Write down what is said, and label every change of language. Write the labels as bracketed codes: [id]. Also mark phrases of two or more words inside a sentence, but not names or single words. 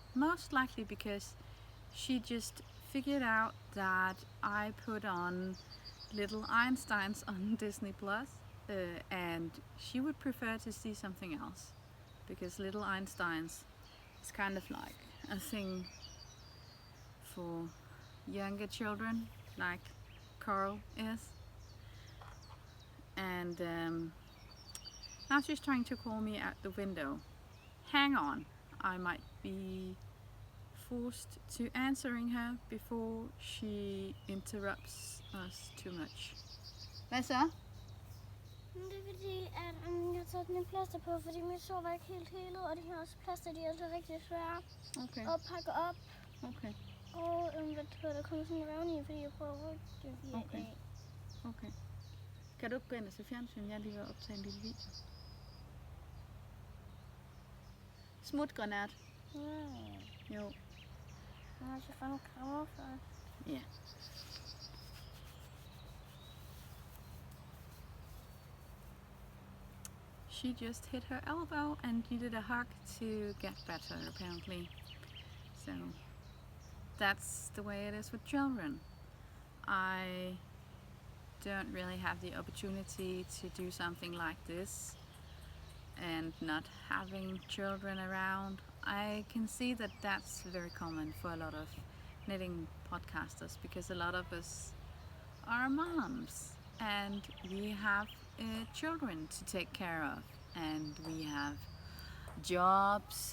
[en] Most likely because she just figured out that I put on Little Einsteins on Disney Plus, and she would prefer to see something else because Little Einsteins is kind of like a thing for younger children, like Carl is. And now she's trying to call me at the window. Hang on, I might be forced to answering her before she interrupts us too much. [da] Hvad så? Det er fordi, at jeg har taget min plaster på, fordi min sår var ikke helt helet, og de her også plaster, de er altså rigtig svære at pakke op. Okay. Og der kommer sådan en revne i, fordi jeg prøver at rykke det af. Okay. Kan du ikke gå ind og se fjernsyn? Jeg er lige ved at optage en lille video. Smutgranat. Jo. Jeg har så fandt krammer først. Ja. [en] she just hit her elbow and needed a hug to get better, apparently. So that's the way it is with children. I don't really have the opportunity to do something like this, and not having children around, I can see that that's very common for a lot of knitting podcasters, because a lot of us are moms and we have children to take care of, and we have jobs.